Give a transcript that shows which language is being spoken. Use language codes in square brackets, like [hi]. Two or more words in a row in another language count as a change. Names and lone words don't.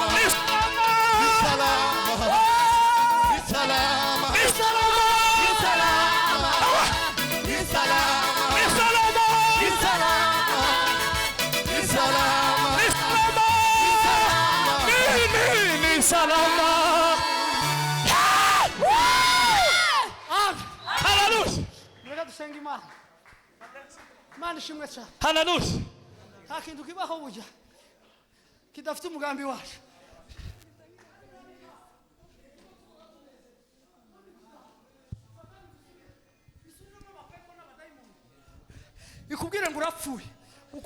[sw] ni salama, Ni salama. ni salama, Ni salama. ni salama, Ni salama. Ni salama. ni salama, ni salama. [rw] Hallelujah, mureke dusenge Imana Imana ishimwe cyane hallelujah. nta kintu kibaho burya kidafite umugambi wacu ikubwire ngo urapfuye uko